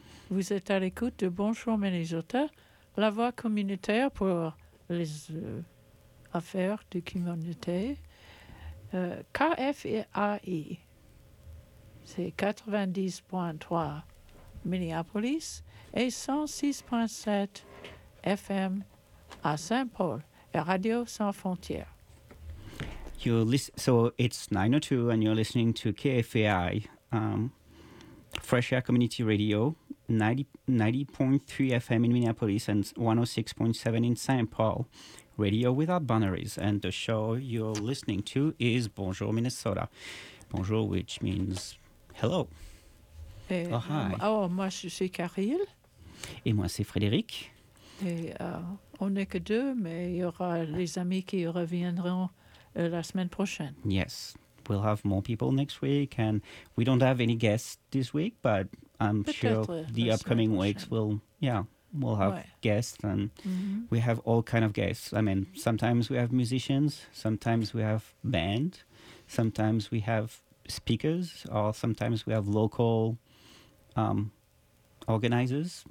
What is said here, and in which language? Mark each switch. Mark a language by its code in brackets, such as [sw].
[fr] Vous êtes à l'écoute de Bonjour, mes les auteurs, la voix communautaire pour les affaires de communauté. KFAI, c'est 90.3 Minneapolis et 106.7 FM à Saint-Paul et Radio Sans Frontières. [en] So it's 9:02 and you're listening to KFAI, Fresh Air Community Radio, 90.3 FM in Minneapolis and 106.7 in St. Paul, Radio Without Boundaries. And the show you're listening to is Bonjour Minnesota. Bonjour, which means hello. [fr] Et, oh, hi. Oh, moi, je suis Caril. Et moi, c'est Frédéric. Et on n'est que deux, mais il y aura les amis qui reviendront la semaine prochaine. [en] Yes, we'll have more people next week, and we don't have any guests this week, but I'm sure the upcoming weeks we'll have guests, and we have all kind of guests. I mean, sometimes we have musicians, sometimes we have band, sometimes we have speakers, or sometimes we have local organizers.